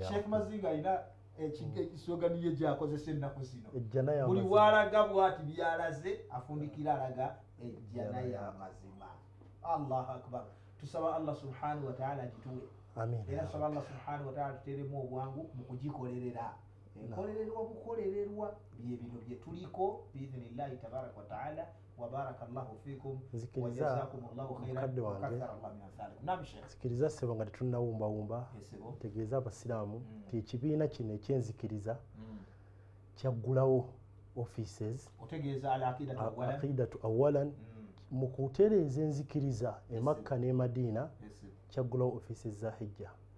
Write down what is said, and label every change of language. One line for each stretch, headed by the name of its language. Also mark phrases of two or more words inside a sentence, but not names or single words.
Ganda: Sheikh Mazinga alina esogani ye gy'akozesa ennaku zino buli walaga bw'ati byalaze afundikira alaga ejjana ya mazima.
Arabic: الله أكبر.
Ganda: Tusaba
Arabic: الله سبحانه وتعالى
Ganda: agituwe. Era tusaba
Arabic: الله سبحانه وتعالى
Ganda: tuteremu obwangu mu kugikolerera. Bukolererwa bye bino bye tuliko
Arabic: بإذن الله تبارك وتعالى. وبارك الله فيكم وجزاكم الله خيرا وكثر الله من أمثالكم. Naam Sheikh.
Ganda: Nzikiriza ssebo nga tetunnawumbawumba tegeeza abasiraamu nti ekibiina kino ekyenzikiriza kyaggulawo offices otegeeza
Arabic: العقيدة أولا
Ganda: mu kutereeza enzikiriza e Makka ne Madiina kyaggulawo offices za hijja.